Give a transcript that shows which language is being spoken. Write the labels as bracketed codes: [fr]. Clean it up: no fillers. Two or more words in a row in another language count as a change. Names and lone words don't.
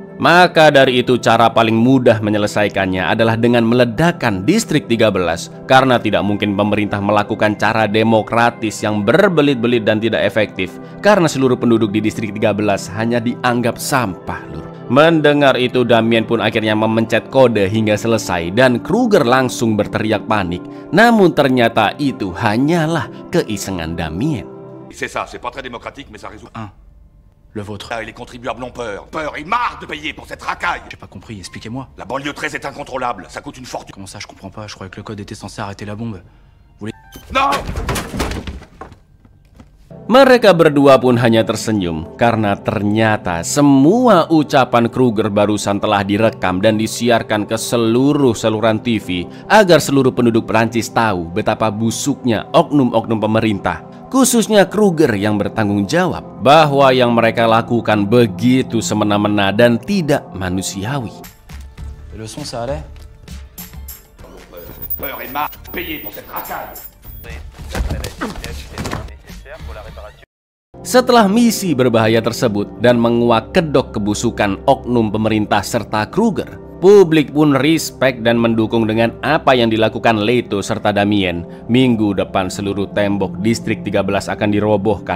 [id] Maka dari itu cara paling mudah menyelesaikannya adalah dengan meledakkan distrik 13 karena tidak mungkin pemerintah melakukan cara demokratis yang berbelit-belit dan tidak efektif karena seluruh penduduk di distrik 13 hanya dianggap sampah lur. Mendengar itu Damien pun akhirnya memencet kode hingga selesai dan Kruger langsung berteriak panik. Namun ternyata itu hanyalah keisengan Damien. [fr] C'est ça, c'est pas très démocratique mais ça résout. Le vôtre. Et les contribuables ont peur. Peur et marre de payer pour cette racaille. J'ai pas compris, expliquez-moi. La banlieue 13 est incontrôlable, ça coûte une fortune. Comment ça, je comprends pas, je croyais que le code était censé arrêter la bombe. Vous voulez... Non! [id] Mereka berdua pun hanya tersenyum karena ternyata semua ucapan Kruger barusan telah direkam dan disiarkan ke seluruh saluran TV agar seluruh penduduk Prancis tahu betapa busuknya oknum-oknum pemerintah, khususnya Kruger yang bertanggung jawab, bahwa yang mereka lakukan begitu semena-mena dan tidak manusiawi. [fr] Le son, ça allait? Peur et marre de payer pour cette racaille. [id] Setelah misi berbahaya tersebut dan menguak kedok kebusukan oknum pemerintah serta Kruger, publik pun respect dan mendukung dengan apa yang dilakukan Leto serta Damien. Minggu depan seluruh tembok distrik 13 akan dirobohkan.